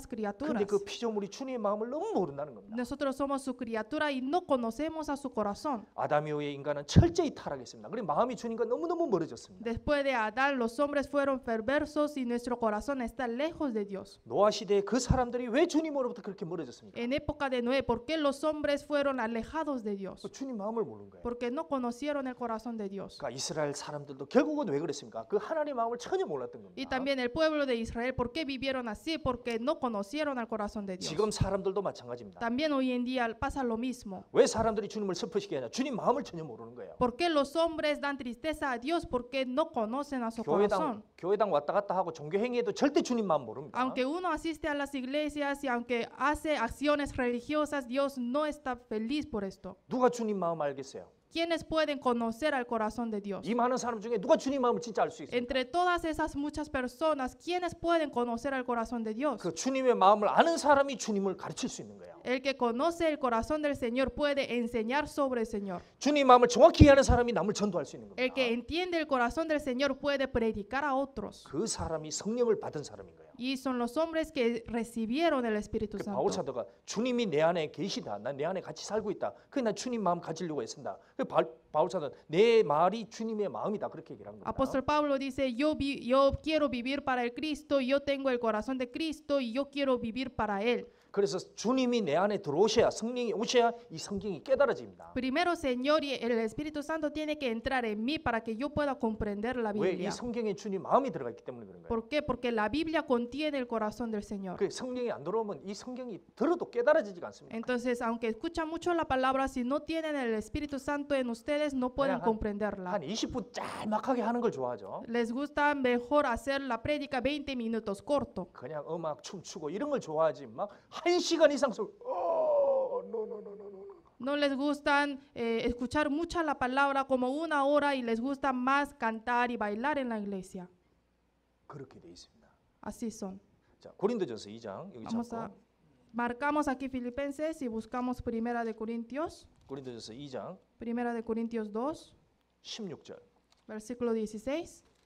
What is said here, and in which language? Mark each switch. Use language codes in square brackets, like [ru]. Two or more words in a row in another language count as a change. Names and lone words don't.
[ko] 근데 criaturas. 그 피조물이 주님의 마음을 너무 모른다는 겁니다. [es] Nosotros somos su criatura y no conocemos a su corazón. [ko] 아담 이후에 인간은 철저히 타락했습니다. 그리고 마음이 주님과 너무너무 멀어졌습니다. [es] Después de Adán, los hombres fueron perversos y nuestro corazón está lejos de Dios. [ko] 노아 시대에 그 사람들이 왜 주님으로부터 그렇게 멀어졌습니까? [es] En época de Noé, ¿por qué los hombres fueron alejados de Dios? [ko] 주님 마음을 모르는 거예요. [es] Porque no conocieron el corazón de Dios. [ko] 그러니까 이스라엘 사람들도 결국은 왜 그랬습니까? 그 하나님의 마음을 전혀 몰랐던 Y 겁니다. [es] también el pueblo de Israel, ¿por qué vivieron así? Porque no conocieron al corazón de Dios. [ko] 지금 사람들도 마찬가지입니다. [es] También hoy en día pasa lo mismo. [ko] 왜 사람들이 주님을 슬프시게 하냐? 주님 마음을 전혀 모르는 거예요. [es] ¿Por qué los hombres dan tristeza a Dios? Porque no conocen a su corazón. [ko] 교회당 왔다 갔다 하고 종교 행위에도 절대 주님 마음 모릅니다. [es] Aunque uno asiste a las iglesias y aunque hace acciones religiosas, Dios no está feliz por esto. [ko] 누가 주님 마음 알겠어요? [es] ¿Quiénes pueden conocer al corazón de Dios? [ko] 이 많은 사람 중에 누가 주님 마음을 진짜 알 수 있습니까? [es] Entre todas esas muchas personas, ¿quiénes pueden conocer al corazón de Dios? [ko] 그 주님의 마음을 아는 사람이 주님을 가르칠 수 있는 거예요. [es] El que conoce el corazón del Señor puede enseñar sobre el Señor. [ko] 주님 마음을 정확히 이해하는 사람이 남을 전도할 수 있는 [es] El que [ko] 겁니다. [es] entiende el corazón del Señor puede predicar a otros. [ko] 그 사람이 성령을 받은 사람인 거예요. [es] Y son los hombres que recibieron el Espíritu [ko] 그 바울 Santo. 사도가 주님이 내 안에 계시다. 난 내 안에 같이 살고 있다. 그래 난 주님 마음 가지려고 했습니다. 그 바울 사도는 내 말이 주님의 마음이다. 그렇게 얘기를 한 겁니다. [es] Apóstol Pablo dice, yo quiero vivir para el Cristo, yo tengo el corazón de Cristo y yo quiero vivir para Él. [ko] 그래서 주님이 내 안에 들어오셔야 성령이 오셔야 이 성경이 깨달아집니다. [es] Primero, Señor, y el Espíritu Santo tiene que entrar en mí para que yo pueda comprender la [ko] 왜 이 Biblia. 성경에 주님 마음이 들어가 있기 때문에 그런 거예요. [es] ¿Por qué? Porque la Biblia contiene el corazón del Señor. [ko] 그 성령이 안 들어오면 이 성경이 들어도 깨달아지지가 않습니다. [es] Entonces, aunque escuchan mucho la palabra, si no tienen el Espíritu Santo en ustedes, no pueden comprenderla. [ko] 한 20분 짤막하게 하는 걸 좋아하죠. [es] Les gusta mejor hacer la prédica 20 minutos corto. [ko] 그냥 음악 춤추고 이런 걸 좋아하지 막 1시간 이상 [es] No les gustan escuchar mucha la palabra como 1 hora y les gusta más cantar y bailar en la iglesia. [ko] 그렇게 돼 있습니다. [es] Así son. [ko] 자, 고린도전서 2장 여기 [es] Vamos a, [ko] 잡고 [es] marcamos aquí Filipenses y buscamos Primera de Corintios. [ko] 고린도전서 2장 [es] Primera de Corintios 2, [ko] 16절. [es] versículo 16.